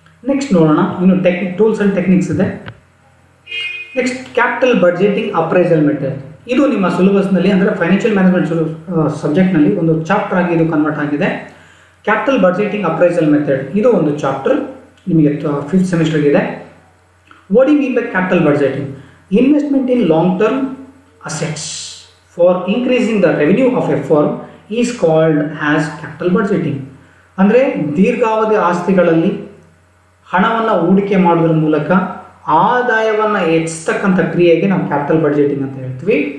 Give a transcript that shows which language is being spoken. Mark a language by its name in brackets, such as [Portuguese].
[Kannada] Next ನೋಡೋಣ, ಇನ್ನು tools and techniques ಇದೆ. Next capital budgeting appraisal method. ಇದು ನಿಮ್ಮ ಸಿಲೆಬಸ್ನಲ್ಲಿ ಅಂದರೆ ಫೈನಾನ್ಷಿಯಲ್ ಮ್ಯಾನೇಜ್ಮೆಂಟ್ ಸಬ್ಜೆಕ್ಟ್ನಲ್ಲಿ ಒಂದು ಚಾಪ್ಟರ್ ಆಗಿ ಇದು ಕನ್ವರ್ಟ್ ಆಗಿದೆ. ಕ್ಯಾಪಿಟಲ್ ಬಡ್ಜೆಟಿಂಗ್ ಅಪ್ರೈಸಲ್ ಮೆಥಡ್ ಇದು ಒಂದು ಚಾಪ್ಟರ್ ನಿಮಗೆ 5th ಸೆಮಿಸ್ಟರ್ಗಿದೆ. [English] What you mean by capital budgeting? Investment in long term assets for increasing the revenue of a firm is called as capital budgeting. [Kannada] ಅಂದರೆ ದೀರ್ಘಾವಧಿ ಆಸ್ತಿಗಳಲ್ಲಿ ಹಣವನ್ನು ಹೂಡಿಕೆ ಮಾಡೋದ್ರ ಮೂಲಕ ಆದಾಯವನ್ನು ಹೆಚ್ಚಿಸ್ತಕ್ಕಂಥ ಕ್ರಿಯೆಗೆ ನಾವು ಕ್ಯಾಪಿಟಲ್ ಬಡ್ಜೆಟಿಂಗ್ ಅಂತ ಹೇಳ್ತೀವಿ.